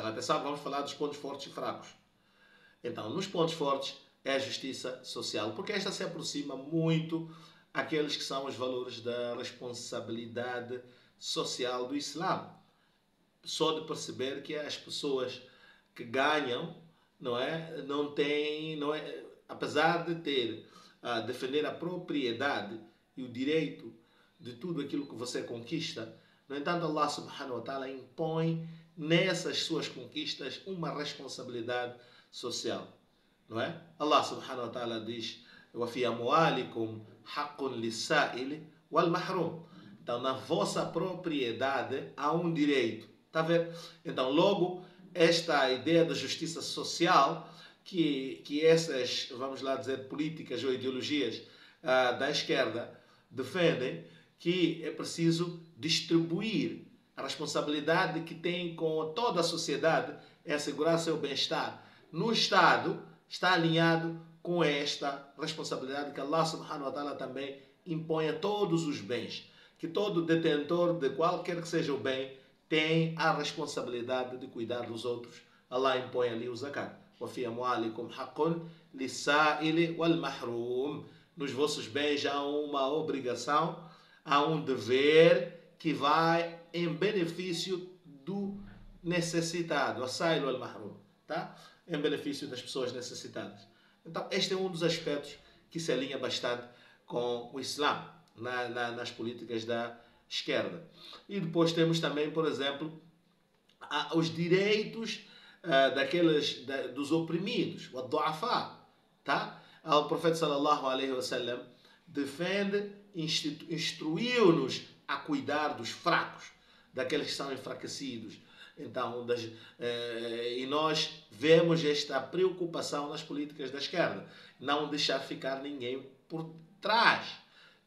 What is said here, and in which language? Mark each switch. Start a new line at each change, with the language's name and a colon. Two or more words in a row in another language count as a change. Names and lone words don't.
Portuguese: Atenção, vamos falar dos pontos fortes e fracos. Então, nos pontos fortes é a justiça social, porque esta se aproxima muito àqueles que são os valores da responsabilidade social do Islã. Só de perceber que as pessoas que ganham, não é, não têm, não é, apesar de ter a defender a propriedade e o direito de tudo aquilo que você conquista, no entanto,
Arabic: الله سبحانه وتعالى
Portuguese: impõe nessas suas conquistas uma responsabilidade social, não é?
Arabic: الله سبحانه وتعالى diz: وَفِي أَمْوَالِكُمْ حَقٌّ لِلسَّائِلِ وَالْمَحْرُومِ.
Portuguese: Então, na vossa propriedade há um direito. Está a ver? Então, logo, esta ideia da justiça social que essas, vamos lá dizer, políticas ou ideologias da esquerda defendem, que é preciso distribuir a responsabilidade que tem com toda a sociedade é assegurar seu bem-estar. No Estado está alinhado com esta responsabilidade que
Arabic: الله سبحانه وتعالى
Portuguese: também impõe a todos os bens, que todo detentor de qualquer que seja o bem tem a responsabilidade de cuidar dos outros. Allah impõe ali o zakat.
Arabic: وَفِي أَمْوَالِكُمْ حَقٌّ لِلسَّائِلِ وَالْمَحْرُومِ.
Portuguese: Nos vossos bens há uma obrigação, há um dever que vai em benefício do necessitado,
Arabic: السائل والمحروم,
Portuguese: tá? Em benefício das pessoas necessitadas. Então, este é um dos aspectos que se alinha bastante com o Islã nas políticas da esquerda. E depois temos também, por exemplo, os direitos dos oprimidos, o du'afá, tá? O profeta
Arabic: صلى الله عليه وسلم
Portuguese: defende, instruiu-nos a cuidar dos fracos, daqueles que são enfraquecidos. Então, e nós vemos esta preocupação nas políticas da esquerda, não deixar ficar ninguém por trás.